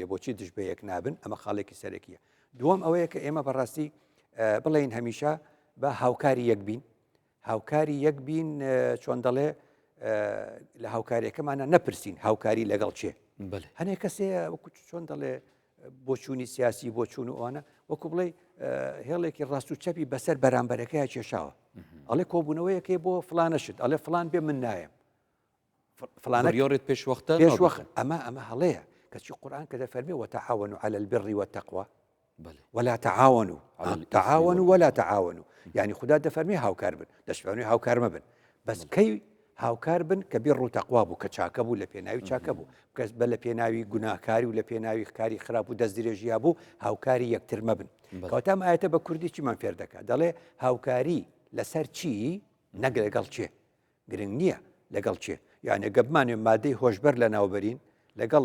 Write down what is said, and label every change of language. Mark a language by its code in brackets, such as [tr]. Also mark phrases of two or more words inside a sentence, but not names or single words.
[ckb] بۆچی دژبەیەک نابن ئەمە خاڵێکی سەرەکیە دووەم ئەوەیە کە ئێمە بەڕاستی بڵێن هەمیشە بە هاوکاری یەک بین هاوکاری یەک بین چۆن دەڵێ لە هاوکاریەکەمانە نەپرسین هاوکاری لەگەڵ چێ هەنێک کەسێ وەکو چۆن دەڵێ بۆچوونی سیاسی بۆچوون و ئەوانە وەکو بڵێ هێڵێکی ڕاست و چەپی بەسەر بەرامبەرەکەی کێشاوە ئەڵێ کۆبوونەوەیەکێ بۆ فلانەشت ئەڵێ فلان بێ من نایم فلانك بڕیارێت پێش وەختە پێش وەخت ئەمە هەڵەیە کەچی قورآن کە دەفەرمێ [ar] وتعاونوا على البر والتقوى ولا تعاونوا ولا تعاونوا [ckb] يعني خدا دەفەرمێ هاوکار بن دەشبێنێ هاوکار مەبن بەس کەی هاوکار بن کە بیر و تەقوا بوو کە چاکە بوو لە پێناوی چاکە بوو کەس بە لە پێناوی گوناهکاری و لە پێناوی کاری خراپ و دەست درێژیا بوو هاوکاری یەکتر مەبن کەواتام ئاەتە بە کوردی چیمان فێر دەکات دەڵێ هاوکاری لەسەر چی نەک لەگەڵ چێ گرنگ نییە لەگەڵ چێ یعنی گەبمانێ مادەی هۆشبەر لە ناوبەرین لەگەڵ